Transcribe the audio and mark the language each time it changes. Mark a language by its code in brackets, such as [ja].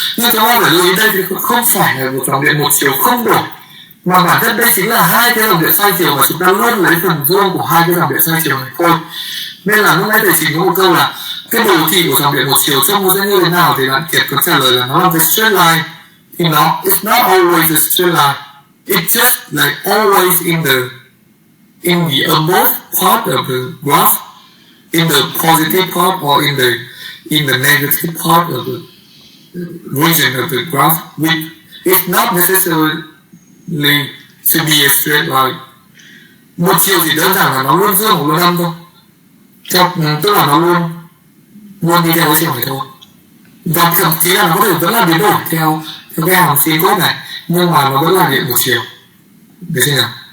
[vi] Nhưng chúng ta phải lưu ý đây thì không phải là một dòng điện một chiều không đổi, mà bản thân đây chính là hai cái dòng điện xoay chiều, và chúng ta luôn lấy phần dương của hai cái dòng điện xoay chiều này thôi. Nên là lúc nãy thầy Trình có một câu là cái đồ thị của dòng điện một chiều trông nó sẽ như thế nào, thì bạn Kiệt có trả lời là nó là cái straight line. [en] Thì it's not always a straight line. It's just like always in the above part of the graph, in the positive part or in the negative part of the region of the graph, which is not necessarily to be a straight line. [vi] Một chiều thì đơn giản là nó luôn dương hoặc luôn âm thôi. Tức là nó luôn đi theo cái chiều này thôi. Và thậm chí là nó có thể vẫn là biến đổi theo cái hàm phi cốt này, nhưng mà nó vẫn là điện một chiều. Được chưa nào?